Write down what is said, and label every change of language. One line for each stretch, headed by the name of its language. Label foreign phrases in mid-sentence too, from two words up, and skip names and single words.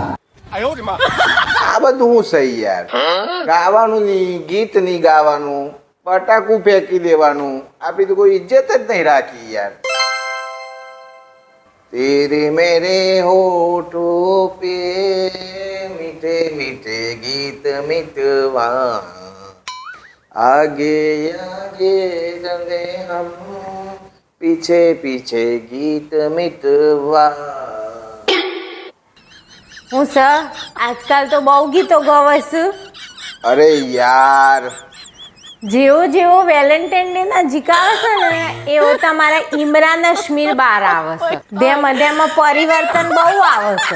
Gujarati: આ બધું હું સહી યાર, ગાવાનું નહીં, ગીત નહીં ગાવાનું, બટાકું ફેંકી દેવાનું, આપી તો કોઈ ઇજ્જત જ નહીં રાખી યાર.
Hindi: तेरे मेरे होठों पे मीठे मीठे गीत मितवा, आगे आगे चले हम पीछे पीछे गीत मिटवा.
Gujarati: હું સર આજકાલ તો બહુ ગીતો ગવાય છું. અરે યાર, જેવો વેલેન્ટાઇન ડે નજીક આવે છે ને એવો તમારા ઇમરાન હાશમી બહાર આવે છે. તેમાં પરિવર્તન બહુ આવે છે.